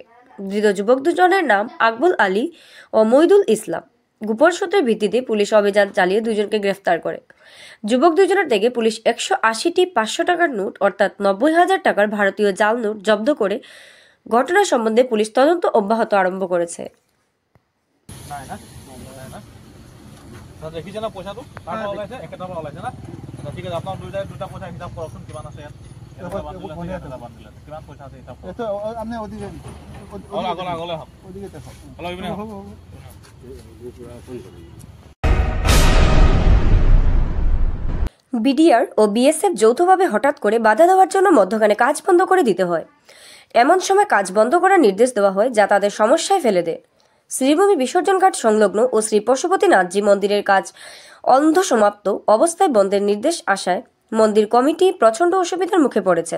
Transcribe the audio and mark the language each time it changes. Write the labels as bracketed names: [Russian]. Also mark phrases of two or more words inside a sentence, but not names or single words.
[Bangla] ধৃত যুবক দুজনের নাম আকবুল আলী ও মইদুল ইসলাম। গোপন সূত্রের ভিত্তিতে পুলিশ অভিযান চালিয়ে 2 জনকে গ্রেফতার করে। যুবক 2 জনের থেকে পুলিশ 180টি 500 টাকার নোট অর্থাৎ 90,000 টাকার ভারতীয় জাল নোট জব্দ করে ঘটনা সম্বন্ধে পুলিশ তদন্ত অব্যাহত আরম্ভ করেছে। [Assamese] দেখিছে না পইচাটো তাৰ পৰা ওলাইছে, একেটা পৰা ওলাইছে না? ঠিক আছে, আপোনাৰ দুটা পইচা হিচাপ কৰকচোন, কিমান আছে ইয়াত? কিমান পইচা আছে হিচাপ কৰক। আগলৈ হওক, অলপ ইপিনে হওক। [Bangla] বিডিআর ও বিএসএফ যৌথভাবে হঠাৎ করে বাধা দেওয়ার জন্য মধ্যখানে কাজ বন্ধ করে দিতে হয়। এমন সময় কাজ বন্ধ করার নির্দেশ দেওয়া হয় যা তাদের সমস্যায় ফেলে দেয়। শ্রীভূমি বিসর্জন ঘাট সংলগ্ন ও শ্রী পশুপতিনাথজি মন্দিরের কাজ অর্ধসমাপ্ত অবস্থায় বন্ধের নির্দেশ আসায় মন্দির কমিটি প্রচণ্ড অসুবিধার মুখে পড়েছেন।